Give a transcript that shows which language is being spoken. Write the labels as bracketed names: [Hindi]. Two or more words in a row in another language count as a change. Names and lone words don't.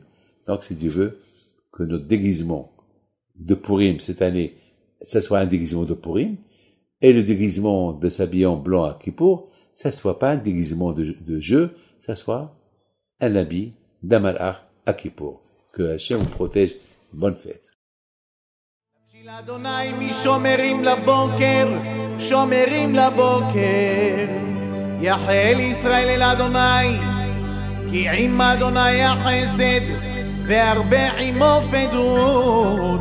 [French] Donc, si Dieu veut que notre déguisement de Purim cette année, ça soit un déguisement de Purim, et le déguisement de s'habiller en blanc à Kippour, ça soit pas un déguisement de jeu, ça soit un habit d'un malach à Kippour. Que Hachem vous protège. Bonne fête. [Hebrew] אדוני משומרים לבוקר, שומרים לבוקר. יחל ישראל אל אדוני, כי עם אדוני החסד, והרבה עמו פדות.